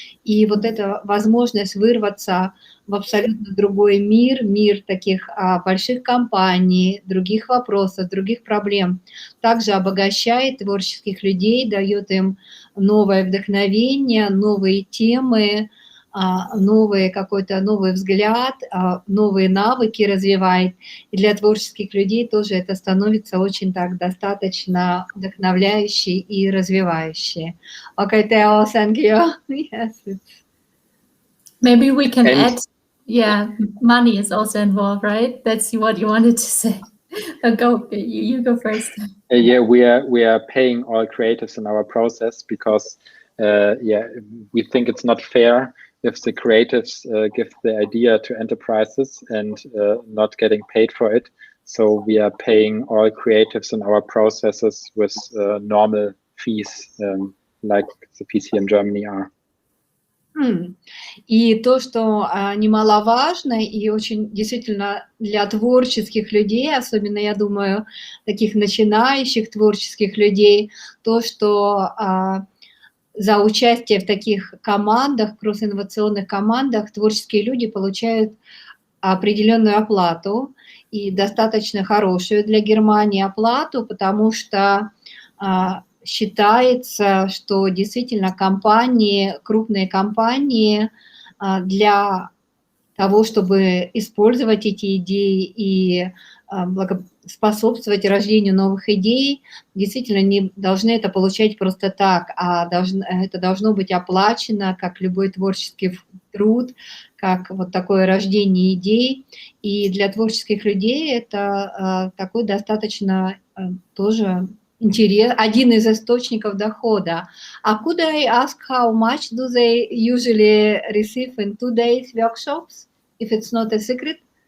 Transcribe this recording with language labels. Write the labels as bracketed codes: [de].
[ru] И вот эта возможность вырваться в абсолютно другой мир таких больших компаний, других вопросов, других проблем, также обогащает творческих людей, дает им новое вдохновение, новые темы, какой-то новый взгляд, новые навыки развивает. И для творческих людей тоже это становится очень так достаточно вдохновляюще и развивающе. [en] Okay, Theo, thank you. Yes. Maybe we can add, money is also involved, right? That's what you wanted to say. You go first. Yeah, we are paying all creatives in our process because we think it's not fair if the creatives give the idea to enterprises and not getting paid for it. So we are paying all creatives in our processes with normal fees, like the fees here in Germany are. [ru] И то, что немаловажно и очень действительно для творческих людей, особенно, я думаю, таких начинающих творческих людей, то, что за участие в таких командах, кросс-инновационных командах, творческие люди получают определенную оплату и достаточно хорошую для Германии оплату, потому что считается, что действительно компании, крупные компании для того, чтобы использовать эти идеи и способствовать рождению новых идей, действительно не должны это получать просто так, а это должно быть оплачено, как любой творческий труд, как вот такое рождение идей. И для творческих людей это такой достаточно тоже один из источников дохода. [en] Could I ask how much do they usually receive in 2 days workshops, if it's not a secret?